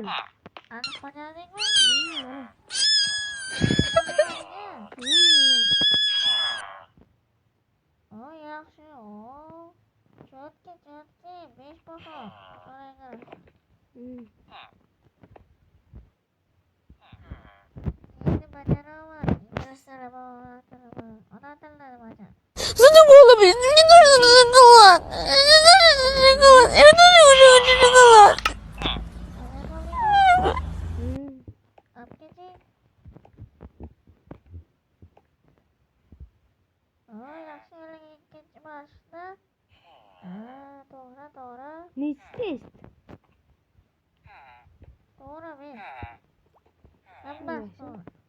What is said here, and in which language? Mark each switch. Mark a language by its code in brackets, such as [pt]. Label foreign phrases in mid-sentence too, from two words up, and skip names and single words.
[uz] Ani qo'yadingmi? O yaxshi. Chotki, 5 baho. Qarang. Endi bajaraman. Inglizlar bor, ona tilini bajar. [ru] Zачем было мне? Мне нужен шоколад. Я хочу шоколад. [uz] Apkeci. Yaxshi ikkinchi mashqda. To'g'ri. Nechi test? To'g'ri men. Hammasi to'g'ri.